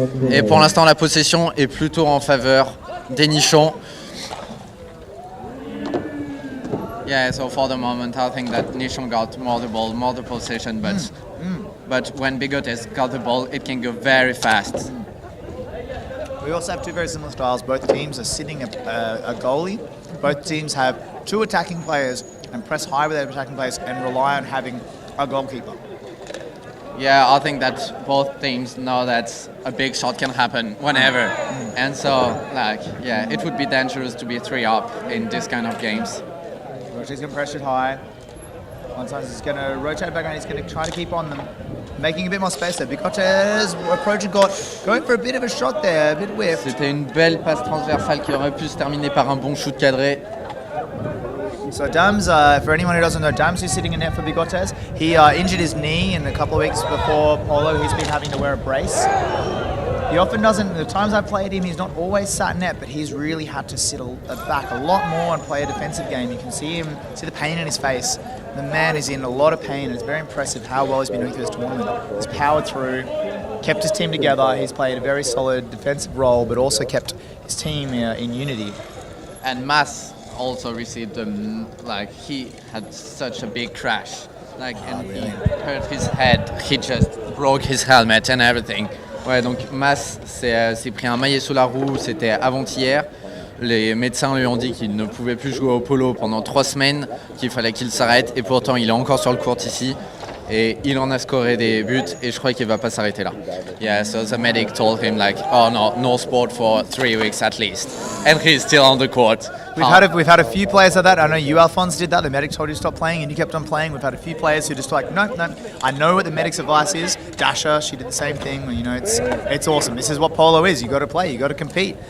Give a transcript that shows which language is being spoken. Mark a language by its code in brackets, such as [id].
[en] Et pour l'instant, la possession est plutôt en faveur des Nichons. Yeah, so for the moment, I think that Nichon got more the ball, more the possession, but when Bigotes got the ball, it can go very fast. We also have two very similar styles. Both teams are sitting a goalie. Both teams have two attacking players and press high with their attacking players and rely on having a goalkeeper. Yeah, I think that both teams know that a big shot can happen whenever. And so, it would be dangerous to be 3 up in this kind of games. He's going to pressure it high. One side he's going to rotate back and he's going to try to keep on them, making a bit more space there. Bigotes approaching court, going for a bit of a shot there, a bit whiffed. [fr] C'était une belle passe transversale qui aurait pu se terminer par un bon shoot cadré. [en] So Dams, for anyone who doesn't know, Dams is sitting in net for Bigotes. He injured his knee in a couple of weeks before Polo. He's been having to wear a brace. He often doesn't, the times I've played him, he's not always sat net, but he's really had to sit back a lot more and play a defensive game. You can see the pain in his face. The man is in a lot of pain, and it's very impressive how well he's been doing through this tournament. He's powered through, kept his team together. He's played a very solid defensive role, but also kept his its team in unity. And Mas also received he had such a big crash, he hurt his head. He just broke his helmet and everything. [fr] Ouais, donc Mas s'est pris un maillet sous la roue. C'était avant-hier. Les médecins lui ont dit qu'il ne pouvait plus jouer au polo pendant 3 semaines, qu'il fallait qu'il s'arrête. Et pourtant, il est encore sur le court ici. Et il en a scoré des buts. Et je crois qu'il va pas s'arrêter là. [en] Yeah, so the medic told him oh no sport for 3 weeks at least. And he's still on the court. We've had a few players like that. I know you, Alphonse, did that. The medic told you to stop playing, and you kept on playing. We've had a few players who just no. I know what the medic's advice is. Dasha, she did the same thing. You know, it's awesome. This is what polo is. You got to play. You got to compete.